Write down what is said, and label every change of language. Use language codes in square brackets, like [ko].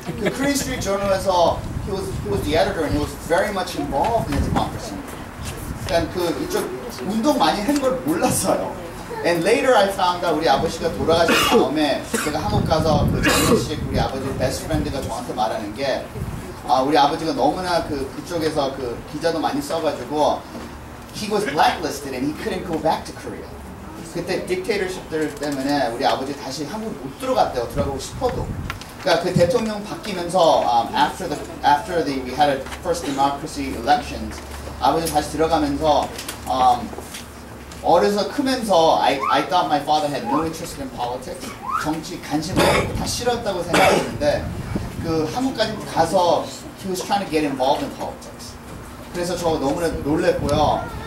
[en] The Korean Street Journal에서 he was the editor and he was very much involved in democracy. [ko] 그러니까 이쪽 운동 많이 한 걸 몰랐어요. [en] And later I found out [ko] 우리 아버지가 돌아가신 다음에 제가 한국 가서 정식 우리 아버지 베스트 프렌드가 저한테 말하는 게 우리 아버지가 너무나 그쪽에서 기자도 많이 써가지고 [en] he was blacklisted and he couldn't go back to Korea. [ko] 그때 딕테이터십들 때문에 우리 아버지 다시 한국 못 들어갔대요. 들어가고 싶어도. 그러니까 그 대통령 바뀌면서 [en] after we had a first democracy elections, [ko] 아버지 다시 들어가면서 어려서 크면서 [en] I thought my father had no interest in politics. [ko] 정치 관심 다 싫었다고 생각했는데 한국까지 가서 [en] he was trying to get involved in politics. [ko] 그래서 저 너무나 놀랬고요.